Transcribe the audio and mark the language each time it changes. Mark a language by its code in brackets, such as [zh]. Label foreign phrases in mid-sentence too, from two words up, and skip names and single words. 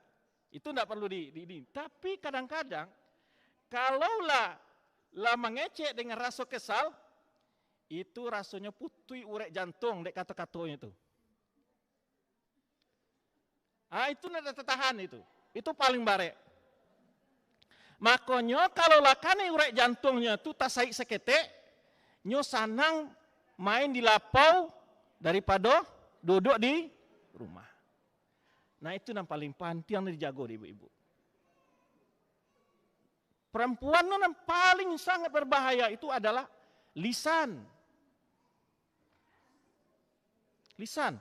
[id] Itu tidak perlu tapi kadang-kadang kalaulah mengecek dengan rasa kesal, itu rasanya [min] putui urek jantung dek [id] kata-katanya itu. Itu tidak tertahan itu paling barek. [min] Makanya kalau lakane urek jantungnya itu tasai seketek, nyo sanang main di lapau daripada duduk di rumah. [id] Nah itu yang paling penting yang dijago di ibu-ibu. Perempuan yang paling sangat berbahaya itu adalah lisan. Lisan.